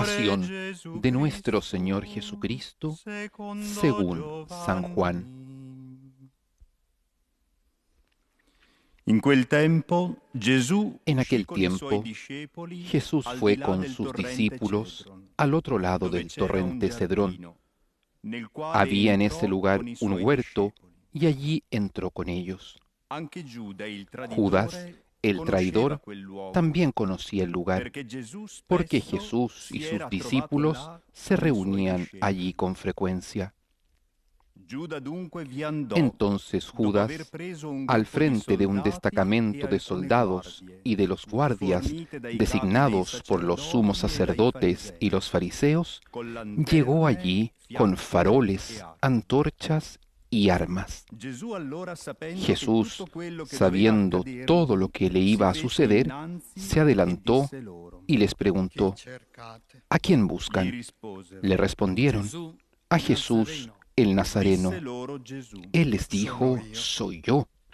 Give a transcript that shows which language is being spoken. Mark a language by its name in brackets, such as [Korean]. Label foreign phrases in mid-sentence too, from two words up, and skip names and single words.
[Spanish] Pasión [Italian] Gesù [Spanish] de nuestro [Italian] Cristo, [Spanish] Señor Jesucristo, [Italian] secondo [Spanish] según San Juan. [Italian] Giovanni. In quel tempo Gesù [Spanish] En aquel [Italian] uscì con i suoi [Spanish] tiempo, [Italian] discepoli [Spanish] Jesús [Italian] al [Spanish] fue [Italian] di là [Spanish] con [Italian] del [Spanish] sus [Italian] torrente [Spanish] discípulos [Italian] Cedron, [Spanish] al otro lado [Italian] dove [Spanish] del [Italian] c'era un [Spanish] torrente Cedrón. [Italian] giardino, nel quale [Spanish] Había en [Italian] entrò [Spanish] ese lugar [Italian] con i [Spanish] un [Italian] suoi [Spanish] huerto [Italian] discepoli. [Spanish] y allí entró con ellos. [Italian] Anche Giuda, il [Spanish] Judas, [Italian] traditore, [Spanish] el [Italian] conosceva [Spanish] traidor, [Italian] quel luogo, [Spanish] también conocía el lugar, [Italian] perché Gesù [Spanish] porque [Italian] spesso [Spanish] Jesús y [Italian] si [Spanish] sus [Italian] era trovato [Spanish] discípulos [Italian] là [Spanish] se [Italian] con i suoi [Spanish] reunían [Italian] discepoli. [Spanish] allí con frecuencia. [Italian] Giuda dunque vi andò, [Spanish] Entonces [Italian] dopo [Spanish] Judas, [Italian] aver preso un [Spanish] al [Italian] gruppo di [Spanish] frente de un [Italian] soldati [Spanish] destacamento [Italian] e [Spanish] de [Italian] alcune [Spanish] soldados [Italian] guardie, [Spanish] y de los guardias [Italian] fornite dai capi dei [Spanish] designados por los sumos [Italian] sacerdoti [Spanish] sacerdotes [Italian] e dai [Spanish] y los fariseos, [Italian] con [Spanish] llegó [Italian] lanterne, [Spanish] allí [Italian] fiamme [Spanish] con [Italian] e [Spanish] faroles, [Italian] acqua. [Spanish] antorchas y armas. Jesús, sabiendo todo lo que le iba a suceder, se adelantó y les preguntó, ¿a quién buscan? Le respondieron, a Jesús el Nazareno. Él les dijo, soy yo.